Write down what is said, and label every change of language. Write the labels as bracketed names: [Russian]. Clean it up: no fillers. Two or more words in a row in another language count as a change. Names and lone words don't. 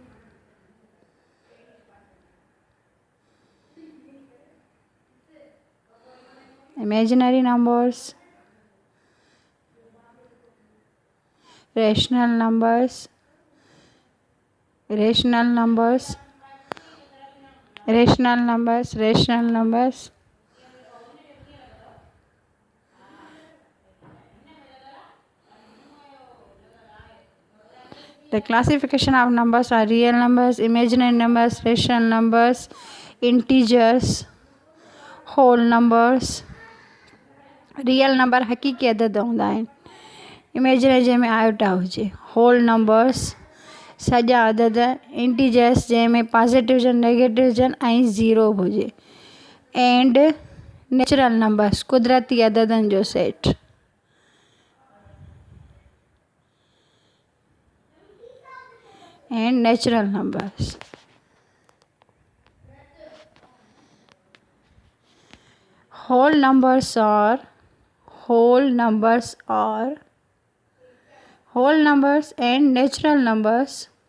[English] rational numbers, The classification of numbers are real numbers, imaginary numbers, rational numbers, integers, whole numbers. real number [Sindhi] हक़ीक़ी अदद हूंदा आहिनि, इमेजिनरी जंहिंमें आयोटा हुजे, [English] whole numbers [Sindhi] सॼा अदद, इंटीजर्स जंहिंमें पॉजिटिव हुजनि, नेगेटिव हुजनि ऐं ज़ीरो हुजे, [English] and natural numbers [Sindhi] कुदरती अददनि जो सेट। [English] and natural numbers. Whole numbers and natural numbers.